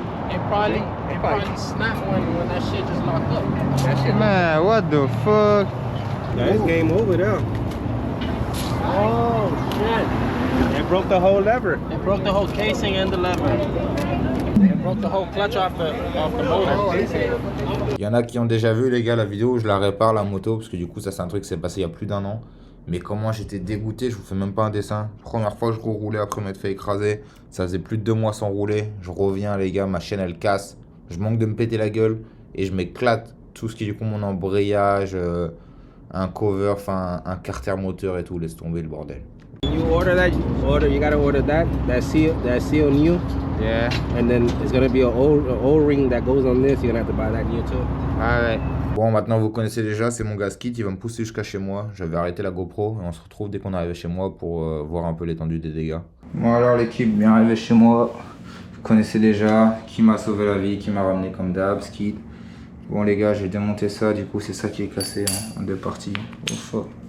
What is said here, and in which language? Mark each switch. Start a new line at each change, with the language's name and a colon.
English: It probably snapped when that shit just locked up. That shit. Man, what the fuck? Yeah, it's game over there. Oh shit! It broke the whole lever. It broke the whole casing and the lever. It broke the whole clutch off the motor.
French: Il y en a qui ont déjà vu, les gars, la vidéo où je la répare, la moto, parce que du coup, ça, c'est un truc qui s'est passé il y a plus d'1 an. Mais comment j'étais dégoûté, je vous fais même pas un dessin. Première fois que je roulais après m'être fait écraser. Ça faisait plus de 2 mois sans rouler. Je reviens, les gars, ma chaîne elle casse. Je manque de me péter la gueule. Et je m'éclate tout ce qui est du coup mon embrayage, un cover, enfin un carter moteur et tout. Laisse tomber le bordel.
English: You you gotta order that seal new, Yeah, and then it's gonna be an O-ring that goes on this. You're gonna have to buy that new too. alright.
French: Bon, maintenant vous connaissez déjà, c'est mon gas kit. Il va me pousser jusqu'à chez moi. J'avais arrêté la GoPro et on se retrouve dès qu'on arrive chez moi pour voir un peu l'étendue des dégâts. Bon alors l'équipe, bien arrivé chez moi. Vous connaissez déjà qui m'a sauvé la vie, qui m'a ramené comme d'hab, Skid. Bon les gars, j'ai démonté ça, du coup c'est ça qui est cassé en 2 parties.
English: Oh, fuck.